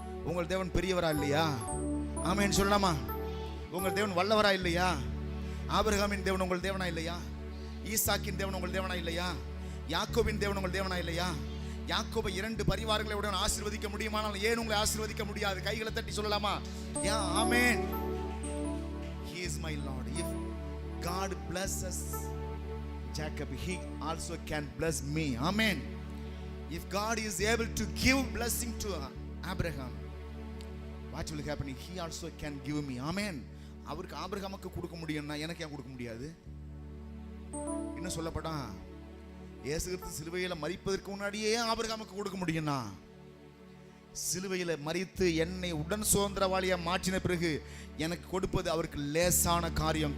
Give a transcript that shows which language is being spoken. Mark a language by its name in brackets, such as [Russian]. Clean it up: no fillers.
[Tamil] உங்கள் தேவன் பெரியவரா இல்லையா? ஆமென் சொல்லலாமா? உங்கள் தேவன் வல்லவரா இல்லையா? ஆபிரகாமின் தேவன் உங்கள் தேவனா இல்லையா? ஈசாக்கின் தேவன் உங்கள் தேவனா இல்லையா? யாக்கோபின் தேவன் உங்கள் தேவனா இல்லையா? யாக்கோபை 2 பரிவாரங்களை உடன் ஆசீர்வதிக்க முடியுமானால் ஏன் உங்களை ஆசீர்வதிக்க முடியாது? கைகளை தட்டி சொல்லலாமா? யா ஆமென். [English] He is my Lord. If God blesses Jacob, he also can bless me. Amen. If God is able to give blessing to Abraham, what will happen? He also can give me. Amen. [Tamil] அவருக்கு ஆபிரகாமுக்கு கொடுக்க முடியும்னா எனக்கு ஏன் கொடுக்க முடியாது? இன்னும் சொல்லப்படா, இயேசு கிறிஸ்து சிலுவையில் மரிப்பதற்கு முன்னாடியே ஆபிரகாமுக்கு கொடுக்க முடியும்னா, சிலுவையில் மரித்து என்னை உடன் சுதந்திரவாளியா மாற்றின பிறகு எனக்கு கொடுப்பது அவருக்கு லேசான காரியம்.